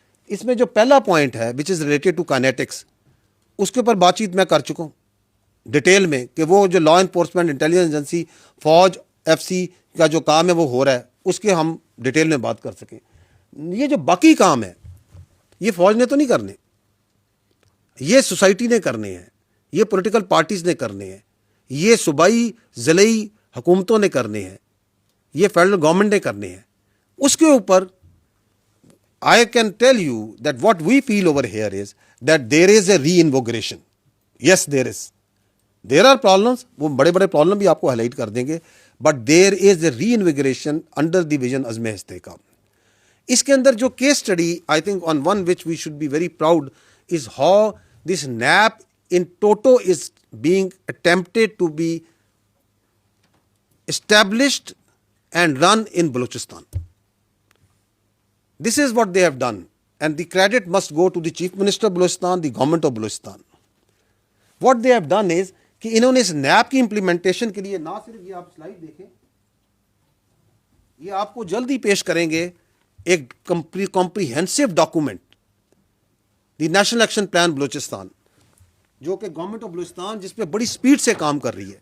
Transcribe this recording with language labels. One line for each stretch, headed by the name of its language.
Urdu: اس میں جو پہلا پوائنٹ ہے
English: which is related to kinetics,
Urdu: اس کے اوپر بات چیت میں کر چکا ہوں ڈیٹیل میں, کہ وہ جو لا انفورسمنٹ انٹیلیجنس ایجنسی فوج ایف سی کا جو کام ہے وہ ہو رہا ہے, اس کے ہم ڈیٹیل میں بات کر سکیں. یہ جو باقی کام ہے یہ فوج نے تو نہیں کرنے, یہ سوسائٹی نے کرنے ہیں, یہ پولیٹیکل پارٹیز نے کرنے ہیں, یہ صوبائی ضلعی حکومتوں نے کرنے ہیں, یہ فیڈرل گورنمنٹ نے کرنے ہیں. اس کے اوپر
English: I can tell you that what we feel over here is that there is a reinvigoration. Yes, there is. There are problems,
Urdu: وہ بڑے بڑے پرابلم بھی آپ کو ہائی لائٹ کر دیں گے,
English: but there is a reinvigoration under the vision Azm Istehkam.
Urdu: اس کے اندر جو case study
English: I think on one which we should be very proud is how this NAP in toto is being attempted to be established and run in Balochistan. This is what they have done, and the credit must go to the Chief Minister of Balochistan, the government of Balochistan. What they have done is
Urdu: کہ انہوں نے اس nap کی implementation کے لیے, نہ صرف یہ آپ سلائڈ دیکھیں, یہ آپ کو جلدی پیش کریں گے ایک کمپریہنسو ڈاکومنٹ, دی نیشنل ایکشن پلان بلوچستان, جو کہ گورنمنٹ آف بلوچستان جس پہ بڑی سپیڈ سے کام کر رہی ہے.